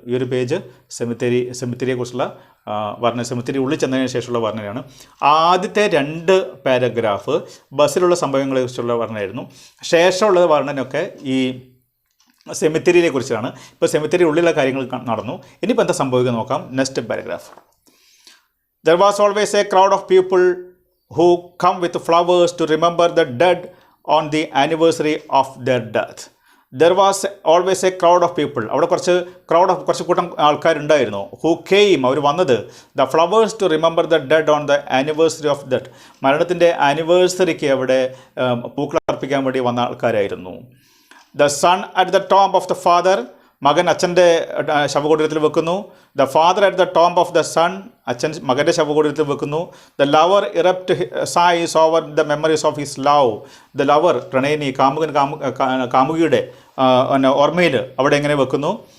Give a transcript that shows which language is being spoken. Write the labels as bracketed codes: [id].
[ml] ഈ ഒരു പേജ് സെമിത്തേരിയെക്കുറിച്ചുള്ള വർണ്ണന, സെമിത്തേരി ഉള്ളിൽ ചെന്നതിന് ശേഷമുള്ള വർണ്ണനയാണ്. ആദ്യത്തെ 2 പാരഗ്രാഫ് ബസ്സിലുള്ള സംഭവങ്ങളെക്കുറിച്ചുള്ള വർണ്ണനയായിരുന്നു. ശേഷമുള്ള വർണ്ണനയൊക്കെ ഈ സെമിത്തേരിയെ കുറിച്ചാണ്. ഇപ്പോൾ സെമിത്തേരി ഉള്ളിലുള്ള കാര്യങ്ങൾ നടന്നു. ഇനിയിപ്പോൾ എന്താ സംഭവിക്കുക നോക്കാം. [en] Next paragraph. There was always a crowd of people who come with flowers to remember the dead on the anniversary of their death. There was always a crowd of people. [ml] അവിടെ കുറച്ച് കൂട്ടം ആൾക്കാരുണ്ടായിരുന്നു. [en] Who came, [ml] അവർ വന്നത്, [en] the flowers to remember the dead on the anniversary of death. [ml] മരണത്തിൻ്റെ ആനിവേഴ്സറിക്ക് അവിടെ പൂക്കൾ അർപ്പിക്കാൻ വേണ്ടി വന്ന ആൾക്കാരായിരുന്നു. [en] The son at the tomb of the father, [ml] മകൻ അച്ഛൻ്റെ ശവകുടീരത്തിൽ വെക്കുന്നു. [en] the father at the tomb of the son, [ml] അച്ഛൻ മകൻ്റെ ശവകുടീരത്തിൽ വെക്കുന്നു. [en] The lover erupt sighs over the memories of his love. [ml] The lover, പ്രണയിനി, കാമുകിയുടെ ഓർമ്മയിൽ അവിടെ എങ്ങനെ വെക്കുന്നു.